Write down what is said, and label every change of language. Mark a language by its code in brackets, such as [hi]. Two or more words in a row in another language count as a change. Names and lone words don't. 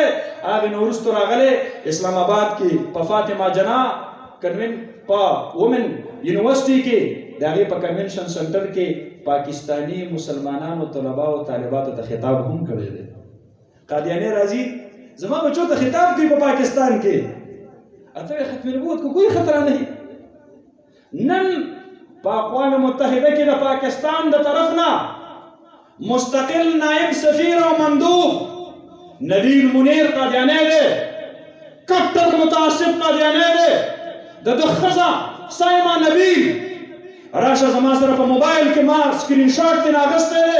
[ps] هغې نه وروستو راغلی اسلام آباد کې په فاطمه جنا په وومن یونیورسټي کې د هغې په کنونشن سنټر کې پاکستانی مسلمانانو طلباو طالباتو ته خطاب هم کړی دی. قادیانی راځي زما بچو ته خطاب کوي په پاکستان کې، اته [ur] ختم نبوت کو کوئی خطرہ نہیں. [ps] نن په اقوام متحده کې د پاکستان د طرف نه مستقل نائب سفیر او مندوب نبیل منیر قادیانی دی، کٹر متعصب قادیانی دی. د ښځه سایمه نبیل راشه زما سره په موبایل کې ما سکرین شاټ ترې اخیستی دی.